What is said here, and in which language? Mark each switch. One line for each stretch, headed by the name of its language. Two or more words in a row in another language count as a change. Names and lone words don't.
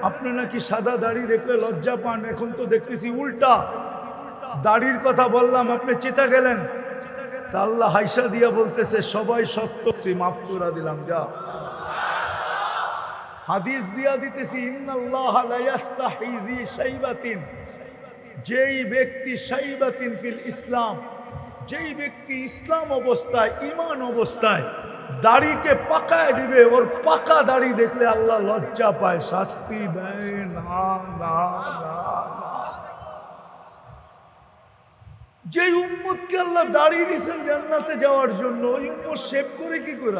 Bangla: আপনি নাকি সাদা দাড়ি দেখলে লজ্জা পান, এখন তো দেখতেছি উল্টা। দাড়ির কথা বললাম, আপনি চেতা গেলেন। তা আল্লাহ হাইসা দিয়া বলতেছে সবাই সত্য, মাফ করে দিলাম, যা। হাদিস দিয়া দিতেছি,
Arabic: إن الله لا يستحيي ذي شيبة,
Bangla: যেই ব্যক্তি
Arabic: شيبة في الإسلام,
Bangla: যেই ব্যক্তি ইসলাম অবস্থায়, ঈমান অবস্থায় দাড়িকে পাকায় দিবে, ওর পাকা দাড়ি দেখলে আল্লাহ লজ্জা পায়, শাস্তি দেয় না। না না, যে উম্মতকে আল্লাহ দাড়ি দিয়েছেন জান্নাতে যাওয়ার জন্য, ওই উম্মত শেভ করে কি করে?